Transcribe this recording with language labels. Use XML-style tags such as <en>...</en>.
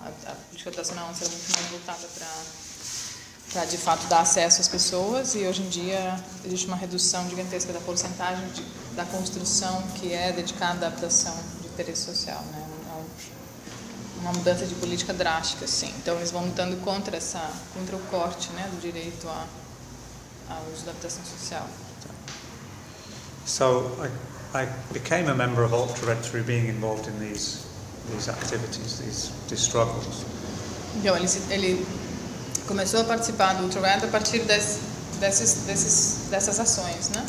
<pt>A política habitacional antes era muito mais voltada para de fato dar acesso às pessoas, e hoje em dia existe uma redução gigantesca da porcentagem da construção que é dedicada à habitação de interesse social, né? Uma mudança de política drástica, sim. Então eles vão lutando contra o corte, né, do direito ao uso da habitação social.</pt> <en>So I became a member of Ultra Red through being involved in these activities, these struggles.</en> <pt>Então ele começou a participar do Ultra Red a partir dessas ações, né?</pt>